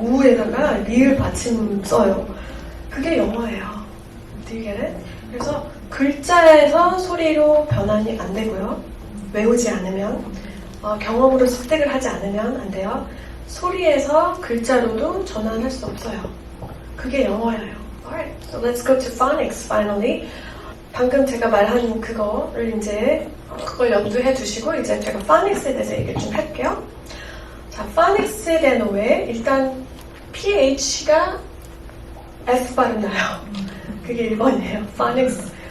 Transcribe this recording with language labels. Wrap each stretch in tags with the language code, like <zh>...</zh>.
<ko>우에다가 리을 받침 써요. 그게 영어예요.</ko> <en>Do you get it?</en> <ko>그래서 글자에서 소리로 변환이 안 되고요. 외우지 않으면 경험으로 습득을 하지 않으면 안 돼요. 소리에서 글자로도 전환할 수 없어요. 그게 영어예요.</ko> <en>Alright, so let's go to phonics finally.</en> <ko>방금 제가 말한 그거를 이제 그걸 염두해 두시고 이제 제가 phonics에 대해서 얘기를 좀 할게요. 자, phonics에 대한 오해. 일단 PH가 S 발음 나요. 그게 1번이에요. phonics.</ko>